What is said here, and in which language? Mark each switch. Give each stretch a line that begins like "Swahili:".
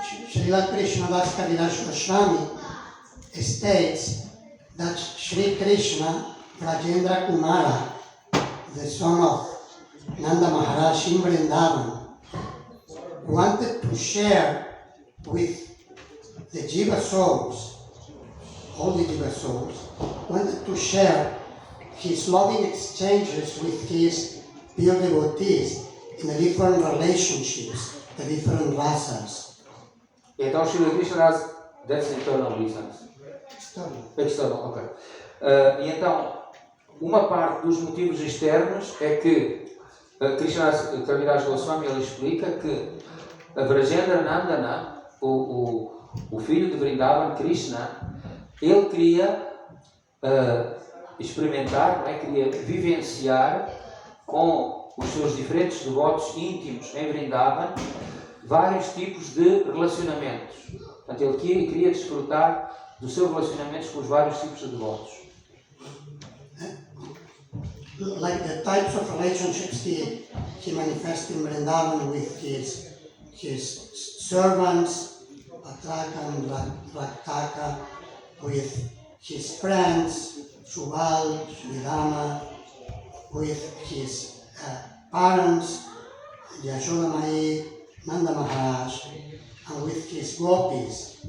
English: Srila Krishnadas Kaviraj Goswami states that Sri Krishna Rajendra Kumara, the son of Nanda Maharaj in Vrindavan, wanted to share with the Jiva souls, all the Jiva souls, wanted to share his loving exchanges with his pure devotees in the different relationships, the different rasas. Então Srila Krishna Das, that's internal reasons. External, ok.
Portuguese: E então, uma parte dos motivos externos é que Krishna Kaviraj Goswami ele explica que a Vrajendra Nandana, o filho de Vrindavan, Krishna, ele queria experimentar, não é? Queria vivenciar com os seus diferentes devotos íntimos em Vrindavan vários tipos de relacionamentos. Portanto, ele queria desfrutar dos seus relacionamentos com os vários tipos de devotos.
English: Like the types of relationships he manifested in Vrindavan with his servants, Patraka and Raktaka, with his friends, Subal, Sridhama, with his parents, Yashoda Mai, Nanda Maharaj, and with his gopis.